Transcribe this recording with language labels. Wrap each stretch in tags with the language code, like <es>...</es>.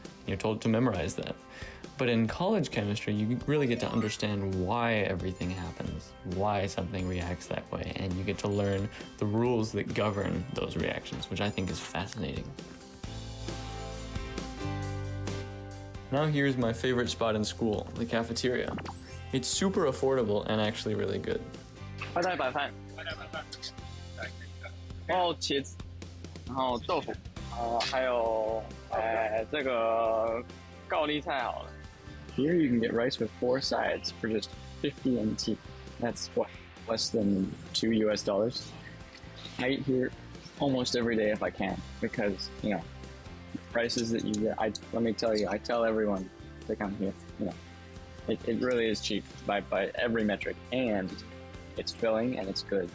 <en>You're told to memorize that. But in college chemistry, you really get to understand why everything happens, why something reacts that way, and you get to learn the rules that govern those reactions, which I think is fascinating. Now here's my favorite spot in school, the cafeteria. It's super affordable and actually really good.</en> <zh>外带白饭，然后茄子，然后豆腐，还有这个高丽菜好了。</zh> <en>Here you can get rice with 4 sides for just 50 NT. That's what, less than $2 US. I eat here almost every day if I can because prices that you get. Let me tell you, I tell everyone to come here. It really is cheap by every metric, and it's filling and it's good.</en>